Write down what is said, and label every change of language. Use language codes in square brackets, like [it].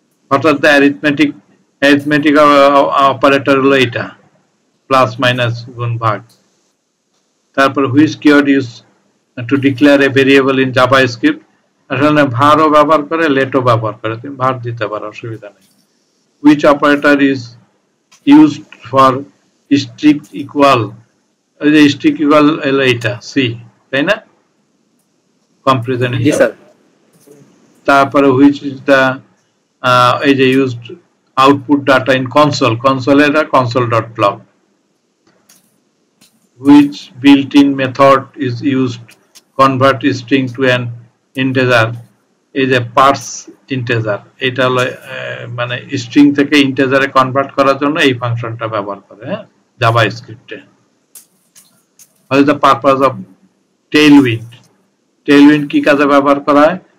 [bn] অর্থাৎ [en] the arithmetic operator [bn] হলো এটা, প্লাস মাইনাস, গুণ, ভাগ। [en] তারপর which keyword use to declare a variable in JavaScript? [bn] আসলে ভারও ব্যবহার করে, লেটও ব্যবহার করে, তুমি ভার দিতে পারো, অসুবিধা নেই। [en] which operator is used for strict equal? [bn] এই যে strict equal হলো এটা, সি, তাই না? কম্পারিজন। জি স্যার। [en] তারপরে which is the এই যে used output data in console এর console.log? which built-in method is used convert string to an integer? [bn] এই যে পার্স ইন্টিজার, এটা হলো মানে স্ট্রিং থেকে ইন্টিজারে কনভার্ট করার জন্য এই ফাংশনটা ব্যবহার করে, হ্যাঁ, জাভাস্ক্রিপ্টে। [en] What is the purpose of tailwind [bn] কি কাজে ব্যবহার করা হয়?